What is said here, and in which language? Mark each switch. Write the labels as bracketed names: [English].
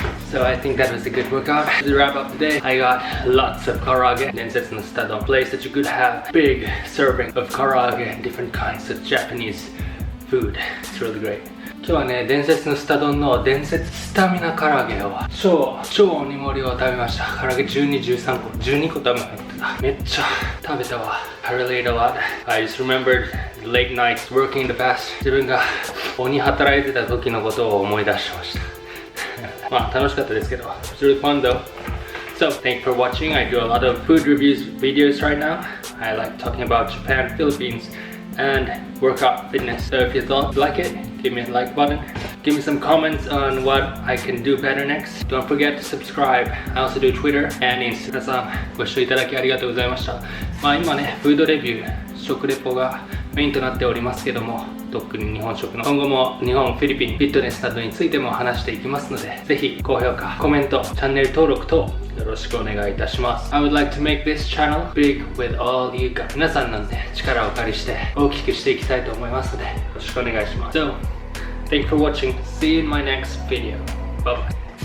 [English] So I think that was a good workout. To wrap up today, I got lots of karage. Densetsu no Sutadon, place that you could have big serving of karage and different kinds of Japanese food. It's really great. [Japanese] 今日はね、伝説のスタ丼の伝説スタミナ唐揚げを超鬼盛りを食べました。唐揚げ12、13個、12個多分入ってた。めっちゃ食べたわ。 [English] I really ate a lot. I just remembered late nights working in the past. [Japanese] 自分が鬼働いてた時のことを思い出しました。まあ楽しかったですけど。 [English] It's really fun though. So thank you for watching. I do a lot of food reviews videos right now. I like talking about Japan, Philippines, and workout fitness. So if you like it, give me a like button. Give me some comments on what I can do better next. Don't forget to subscribe. I also do Twitter and Instagram. [Japanese] 皆さんご視聴いただきありがとうございました。今ね、フードレビュー、食レポがメインとなっておりますけども、特に日本食の今後も日本、フィリピン、フィットネスなどについても話していきますので、ぜひ高評価、コメント、チャンネル登録等よろしくお願いいたします。 [English] I would like to make this channel big with all you guys. [Japanese] 皆さんのね、力をお借りして大きくしていきたいと思いますので、よろしくお願いします。 [English] So, thank you for watching. See you in my next video. Bye bye.